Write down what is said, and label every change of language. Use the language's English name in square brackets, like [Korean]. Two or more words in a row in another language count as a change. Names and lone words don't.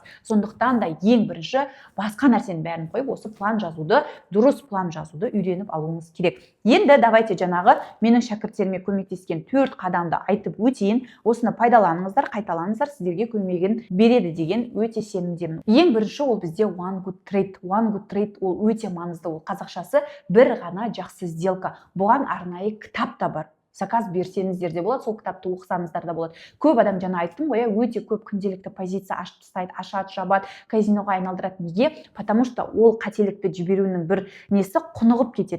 [Kazakh] Сондықтан да ең бірінші басқа нәрсенің бәрін қойып, осы план жазуды, дұрыс план жазуды үйреніп алуыңыз керек. Енді давайте жаңағы менің шәкірттеріме көмектескен 4 қадамды айтып өтейін. Осыны пайдаланыңыздар, қайталаңыздар, сіздерге көмегін береді деген өте сенімдемін. Ең бірінші ол бізде [English] one good trade. One good trade [Kazakh] ол өте маңызды. Ол қазақшасы бір ғана жақсы сделка. Бұған арнайы кітап та бар. Заказ берсеңіздер де болады, сол кітапты оқысаңыздар да болады. Көп адам жаңа айттым ғой, өте көп күнделікті позиция ашып тастайды, ашады, жабады, казиноға айналдырады. Неге? [Russian] Потому что [Kazakh] ол қателікті жіберуінің бір несі құнығып кетеді.